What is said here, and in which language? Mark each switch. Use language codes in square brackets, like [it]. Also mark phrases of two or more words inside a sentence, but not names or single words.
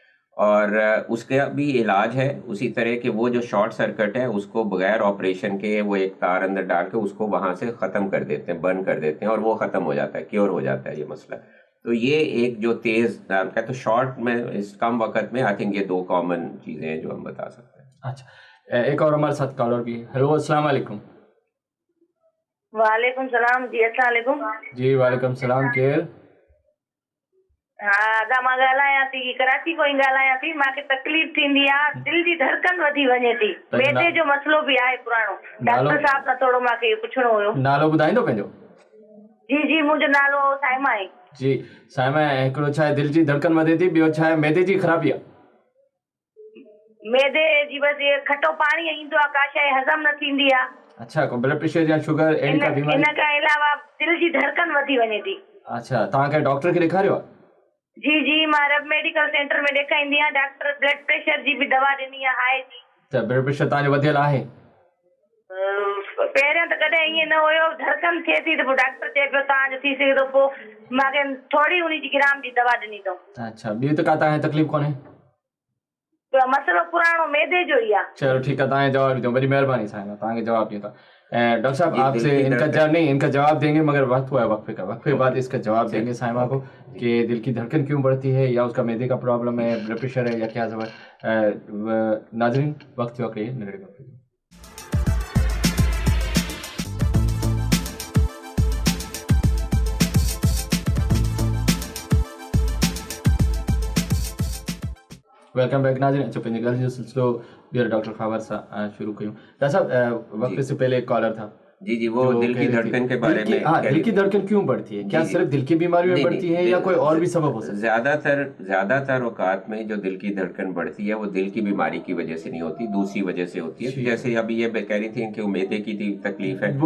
[hi] और उसका भी इलाज है उसी तरह कि वो जो शॉर्ट सर्किट है उसको बगैर ऑपरेशन के वो एक तार अंदर डाल के उसको वहाँ से ख़त्म कर देते हैं, बंद कर देते हैं, और वो ख़त्म हो जाता है, क्योर हो जाता है ये मसला. तो ये एक जो तेज़ का, तो शॉर्ट में इस कम वक्त में [en] I think [hi] ये दो कॉमन चीज़ें हैं जो हम बता सकते हैं. अच्छा, एक और हमारे साथ कॉलर भी. हेलो, [ar] السلام عليكم. وعليكم السلام जी. السلام عليكم. जी وعليكم السلام. केर? [sd] हाँ, अॻा मां ॻाल्हायां थी, कराची कोई ॻाल्हायां थी. मूंखे तकलीफ़ थींदी आहे, दिलि जी धड़कन वधी वञे थी, मैदे जो मसइलो बि आहे पुराणो. डॉक्टर साहब सां थोरो मूंखे पुछणो हुयो. नालो ॿुधाईंदो पंहिंजो? जी जी, मुंहिंजो नालो साइमा आहे. जी साइमा, हिकिड़ो छा आहे दिलि जी धड़कन वधे थी, ॿियो छा आहे मैदे जी ख़राबी आहे? मैदे जी बसि खटो पाणी ईंदो आहे, का शइ हज़म न थींदी आहे. अच्छा, को [en] blood pressure [sd] या शुगर अहिड़ी का बीमारी? इन खां अलावा दिलि जी धड़कन वधी वञे थी. अच्छा, तव्हां कंहिं डॉक्टर खे ॾेखारियो आहे? जी जी, मां रब मेडिकल सेंटर में ॾेखारींदी आहियां. डॉक्टर [en] blood pressure [sd] जी बि दवा ॾिनी आहे, हाई जी. त [en] blood pressure [sd] तव्हांजो वधियल आहे? पहिरियों त कॾहिं ईअं न हुयो. धड़कन थिए थी त पोइ डॉक्टर चए पियो तव्हांजो थी सघे थो, पोइ मूंखे थोरी उन जी ग्राम जी दवा ॾिनी अथऊं. अच्छा, ॿियो त का तव्हांखे तकलीफ़ कोन्हे? मसइलो पुराणो मैदे जो ही है. चलो ठीक है, तव्हांखे जवाब ॾियो. बड़ी महिरबानी साईं, तव्हांखे जवाब ॾियो था. [hi] डॉक्टर साहब आपसे इनका जवाब देंगे, मगर वक्त हुआ है वक्फे का. वक्फे बाद इसका जवाब देंगे साइमा को कि दिल की धड़कन क्यों बढ़ती है, या उसका मैदे का प्रॉब्लम है, [en] blood pressure [hi] है, या क्या सब है. नाज़रीन, वक्त हुआ करिए नगड़े वक्फे. [en] welcome back नाज़रीन. [hi] अच्छा, [sd] पंहिंजे ॻाल्हि जो सिलसिलो ॿीहर डॉक्टर ख़ावर सां शुरू कयूं. [hi] डॉक्टर साहब, वक़्त से पहले एक कॉलर था, जी जी, वो दिल की धड़कन के बारे में। हाँ, दिल की धड़कन क्यों बढ़ती है? क्या सिर्फ दिल की बीमारी में बढ़ती है या कोई और भी सबब हो सकता है? ज्यादातर औकात में जो दिल की धड़कन बढ़ती है वो दिल की बीमारी की वजह से नहीं होती, दूसरी वजह से होती है। जैसे अभी ये कह रही थी कि वो मैदे की तकलीफ है,